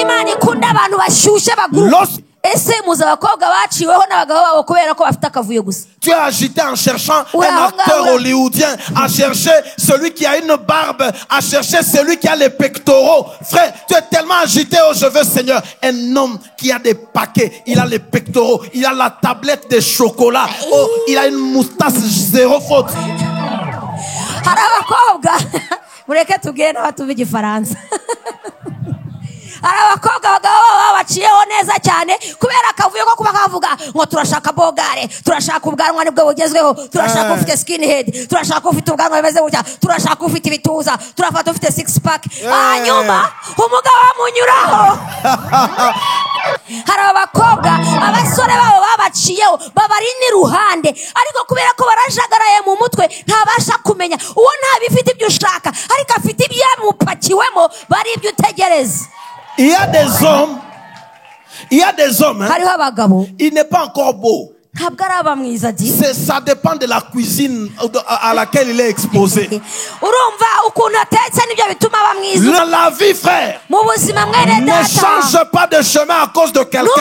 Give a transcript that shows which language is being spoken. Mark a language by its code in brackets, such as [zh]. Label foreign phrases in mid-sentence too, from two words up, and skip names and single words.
[fr] Tu es agité en cherchant un acteur hollywoodien, à chercher celui qui a une barbe, à chercher celui qui a les pectoraux. Frère, tu es tellement agité, oh je veux Seigneur. Un homme qui a des paquets, il a les pectoraux, il a la tablette de chocolat, oh, il a une moustache zéro faute. [rw] abakobwa bagabo baciyeho neza cyane kubera akavuyo ko kuba kavuga ngo turashaka bogare, turashaka ubwanwa nibwo bugezweho, turashaka ufite [en] skin head, [rw] turashaka ufite ubwanwa bimeze gutya, turashaka ufite ibituza, turafata ufite [en] six pack, [rw] hanyuma umugabo amunyuraho. Hari abakobwa abasore babo babaciyeho babari n'iruhande, ariko kubera ko barajagaraye mu mutwe ntabasha kumenya uwo ntabifite ibyo ushaka, ariko afite ibyamupakiwemo bari ibyo utegereza. [fr] Il y a des hommes, hein, il n'est pas encore beau. Ça dépend de la cuisine à laquelle il est exposé. La vie, frère, ne change pas de chemin à cause de quelqu'un.